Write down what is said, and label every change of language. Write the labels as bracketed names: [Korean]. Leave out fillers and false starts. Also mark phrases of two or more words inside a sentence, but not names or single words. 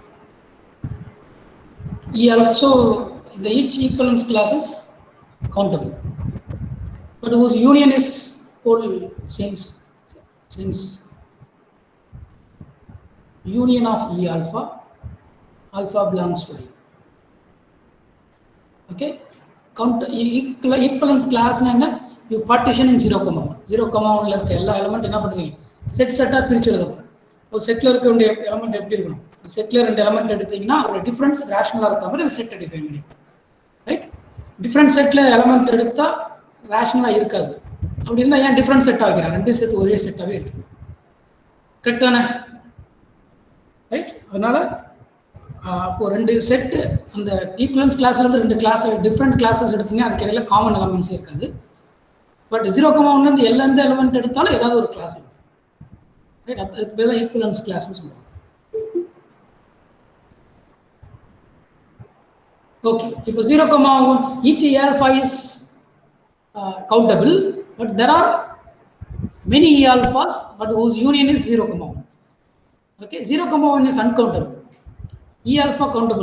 [English] E alpha, so the each equivalence class is countable, but whose union is whole since union of E alpha belongs to I. [Tamil] Okay, [English] equivalence class [Tamil] na [English] you partition in [Tamil] 0, 1 ல இருக்க எல்லா element என்ன பண்றீங்க set அ பிரிச்சு எடுத்தா ஒரு செட்ல இருக்க வேண்டிய எலிமெண்ட் எப்படி இருக்கணும்? செட்ல ரெண்டு எலிமெண்ட் எடுத்தீங்கன்னா அதோட [English] difference rational [Tamil] இருக்க மாதிரி அந்த செட்டை டிஃபைன் பண்ணிருக்கோம், ரைட்? [English] different set [Tamil] எலிமெண்ட் எடுத்தா ரேஷனலா இருக்காது. அப்படி இருந்தா ஏன் [English] different set [Tamil] ஆகிறாங்க? ரெண்டு செட் ஒரே செட்டாவே எடுத்துக்கணும், கரெக்ட் தானே? ரைட். அதனால இப்போ ரெண்டு செட் அந்த [English] equivalence class [Tamil] இருந்து ரெண்டு கிளாஸ் [English] different classes [Tamil] எடுத்தீங்க, அதுக்கு இடையில [English] common elements [Tamil] இருக்காது. பட் 0, 1 இருந்து எந்த எலிமெண்ட் எடுத்தாலும் ஏதாவது ஒரு கிளாஸ் இருக்கும், ரைட்? அதுக்கு பேர் தான் [English] equivalence class [Tamil] சொல்லுவாங்க. [English] Okay, if 0, 1, each E alpha is countable, but there are many E alphas, but whose union is 0, 1. Okay, 0, 1 is uncountable. E alpha countable.